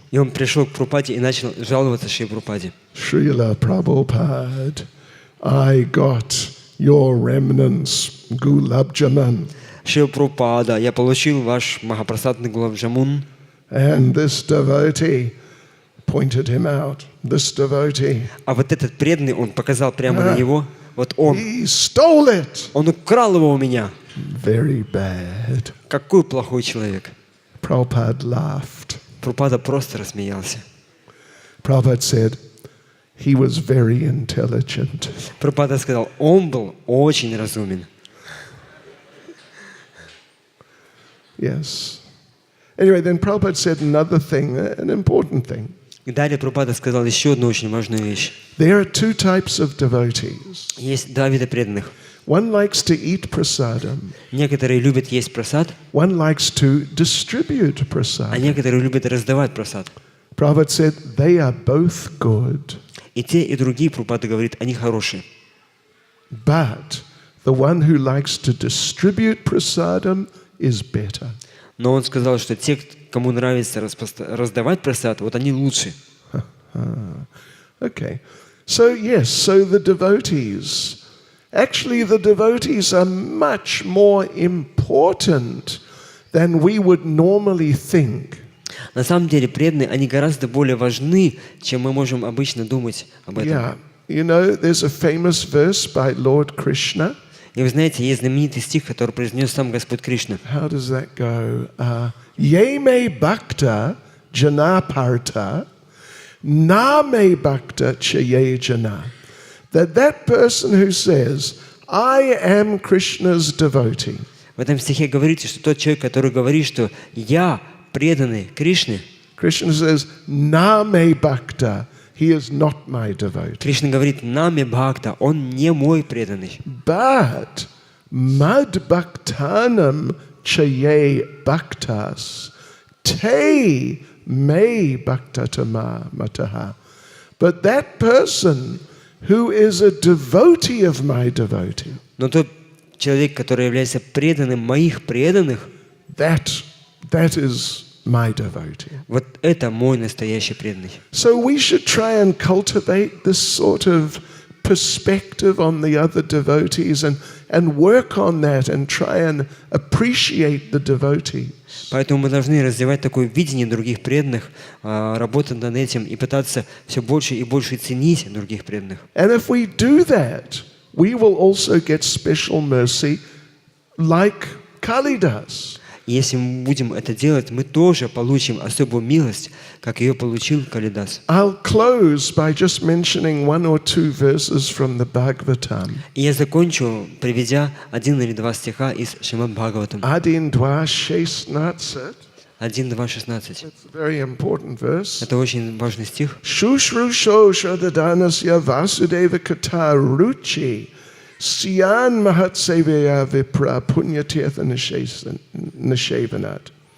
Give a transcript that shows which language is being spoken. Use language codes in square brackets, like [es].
[ru] И он пришел к Прабхупаде и начал жаловаться Шри Прабхупаде. [en] Srila Prabhupada, I got your remnants, gulab jamun. [ru] Шри Прабхупада, я получил ваш махапрасадный гулаб джамун. [en] And this devotee pointed him out. This devotee. [ru] А вот этот преданный, он показал прямо на него. Вот он. [en] He stole it. [ru] Он украл его у меня. [en] Very bad. [ru] Какой плохой человек. [en] Prabhupada laughed. [ru] Прабхупада просто рассмеялся. [en] Prabhupada said, he was very intelligent. [ru] Прабхупада сказал, он был очень разумен. [en] Yes. Anyway, then Prabhupada said another thing, an important thing. [ru] И далее Прабхупада сказал еще одну очень важную вещь. [en] There are two types of devotees. [ru] Есть два вида преданных. [en] One likes to eat prasadam. [ru] Некоторые любят есть прасад, [en] One likes to distribute [ru] а [en] prasadam. [ru] некоторые любят раздавать прасад. [en] Prabhupada said they are both good. [ru] И те, и другие, Прабхупада говорит, они хорошие. [en] But the one who likes to distribute prasadam is better. [ru] Но он сказал, что те, кому нравится раздавать прасад, вот они лучше. [en] Okay. So yes, so the devotees, actually the devotees are much more important than we would normally think. [ru] На самом деле преданные, они гораздо более важны, чем мы можем обычно думать об этом. [en] Yeah. You know, there's a famous verse by Lord Krishna. [ru] И вы знаете, есть знаменитый стих, который произнес сам Господь Кришна. [en] How does that go? [sa] Ye me bhakta janaparta, na me bhakta chaye jana. [en] That person who says, I am Krishna's devotee. [ru] В этом стихе говорится, что тот человек, который говорит, что я преданный Кришне, [en] Krishna says, [sa] na me bhakta, [en] he is not my devotee. [ru] Кришна говорит, нами бхакта, он не мой преданный. [sa] But mad bhaktanam chaye bhaktas te me bhaktatama mataha. [en] But that person who is a devotee of my devotee, [ru] Но тот человек, который является преданным моих преданных, [en] that is my devotee. [ru] вот это мой настоящий преданный. [en] So we should try and cultivate this sort of perspective on the other devotees and work on that and try and appreciate the devotees. [ru] Поэтому мы должны развивать такое видение других преданных, работать над этим и пытаться все больше и больше ценить других преданных. [en] And if we do that, we will also get special mercy like Kalidas. [ru] И если мы будем это делать, мы тоже получим особую милость, как ее получил Калидас. [en] I'll close by just mentioning one or two verses from the Bhagavatam. [ru] И я закончу, приведя один или два стиха из Шримад Бхагаватам. Adin Dwa Shesnatsat. 1.2.16. [en] It's a very important verse. [ru] Это очень важный стих. [sa] Shushrusho Shradhadanasya Vasudeva Kata Ruchi Syan Mahatseveya Vipra Punyatirtha Nishevanat.